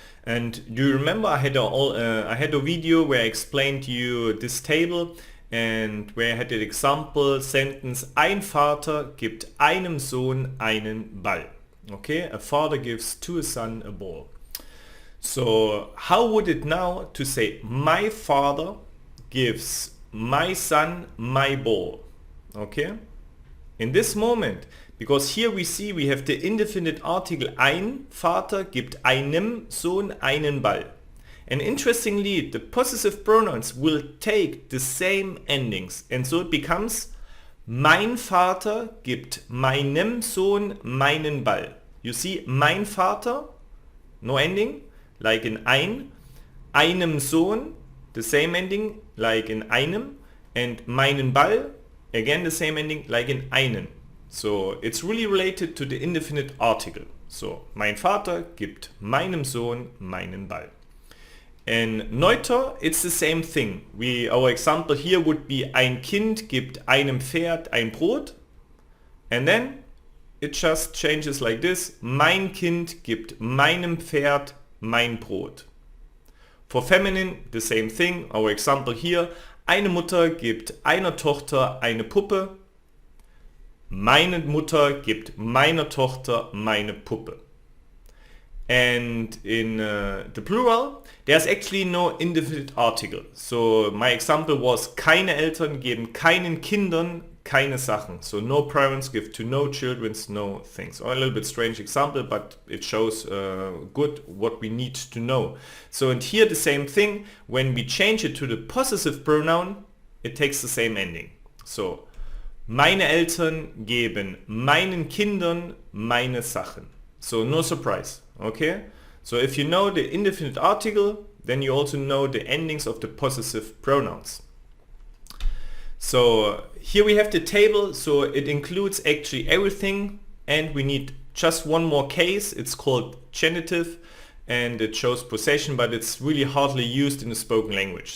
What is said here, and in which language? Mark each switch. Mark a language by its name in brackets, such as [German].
[English] And do you remember I had a video where I explained to you this table, and where I had the example sentence, [German] ein Vater gibt einem Sohn einen Ball. [English] Okay, a father gives to a son a ball. So how would it now to say my father gives my son my ball? Okay, in this moment, because here we see we have the indefinite article [German] ein Vater gibt einem Sohn einen Ball. [English] And interestingly, the possessive pronouns will take the same endings, and so it becomes [German] mein Vater gibt meinem Sohn meinen Ball. [English] You see, [German] mein Vater, [English] no ending, like in [German] einem Sohn, [English] the same ending, like in einem, and [German] meinen Ball, [English] again the same ending, like in einen. So it's really related to the indefinite article. [German] So mein Vater gibt meinem Sohn meinen Ball. [English] And neuter, it's the same thing. Our example here would be [German] ein Kind gibt einem Pferd ein Brot. [English] And then it just changes like this. [German] Mein Kind gibt meinem Pferd mein Brot. [English] For feminine, the same thing. Our example here. [German] Eine Mutter gibt einer Tochter eine Puppe. Meine Mutter gibt meiner Tochter meine Puppe. [English] And in the plural, there's actually no indefinite article. So my example was, [German] keine Eltern geben keinen Kindern keine Sachen. [English] So no parents give to no children, no things. Or a little bit strange example, but it shows good what we need to know. So and here the same thing, when we change it to the possessive pronoun, it takes the same ending. [German] So meine Eltern geben meinen Kindern meine Sachen. [English] So no surprise, okay? So if you know the indefinite article, then you also know the endings of the possessive pronouns. So here we have the table, so it includes actually everything, and we need just one more case. It's called genitive and it shows possession, but it's really hardly used in the spoken language.